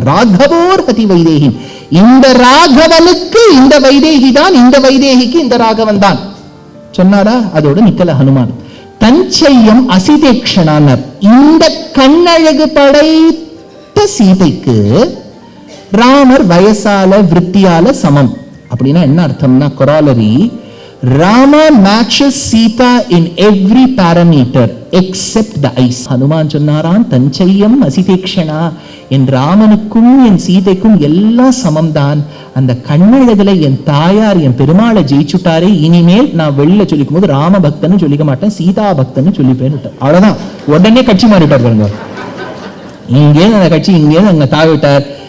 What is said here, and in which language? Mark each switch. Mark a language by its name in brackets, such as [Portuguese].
[Sanskrit] ராகவோர் ஹதி வைதேகின், [Tamil] இந்த ராகவனுக்கு இந்த வைதேகி தான், இந்த வைதேகிக்கு இந்த ராகவன் தான் சொன்னாரா? அதோட நிக்கல ஹனுமான். [Sanskrit] தஞ்சையம் அசிதேக்ஷணானர். [Tamil] இந்த கண்ணழகு படைத்த சீதைக்கு ராமர் வயசால விருத்தியால சமம். அப்படின்னா என்ன அர்த்தம்னா, [English] Corollary, Rama matches Sita in every parameter except the eyes. [Tamil] Hanuman சொன்னாரான், [Sanskrit] தஞ்சையம் அசிதேக்ஷணா, [Tamil] என் ராமனுக்கும் என் சீதைக்கும் எல்லாம் சமம்தான். அந்த கண்ணழகுல என் தாயார் என் பெருமாளை ஜெயிச்சுட்டாரே, இனிமேல் நான் வெளியில சொல்லிக்கும் போது ராம பக்தன்னு சொல்லிக்க மாட்டேன், சீதா பக்தன்னு சொல்லிப்பேன். அவ்வளவுதான். உடனே கட்சி மாறிட்டார் பாருங்க. இங்கே அந்த கட்சி இங்கே அங்க தாவிட்டார்.